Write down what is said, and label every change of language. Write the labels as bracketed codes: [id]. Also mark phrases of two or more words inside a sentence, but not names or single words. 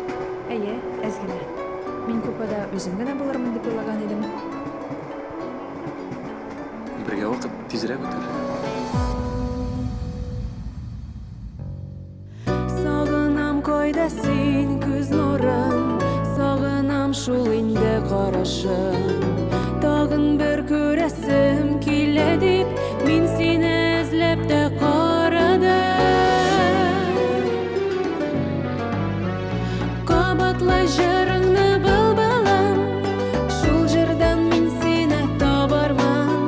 [tt] Әйе, әзгілі. Мен көпада өзім генә булырмын дип уйлаган едім. [kk] Бірге уақыт тезірек өтер. [tt] Сағынам койда син күз нурын, сағынам шул инде карашын. Тагын бер күрәсем килә дип, мин сине эзләп тә карадым. Кабатлы җырыңны былбылым, шул җырдан мин сине табармын.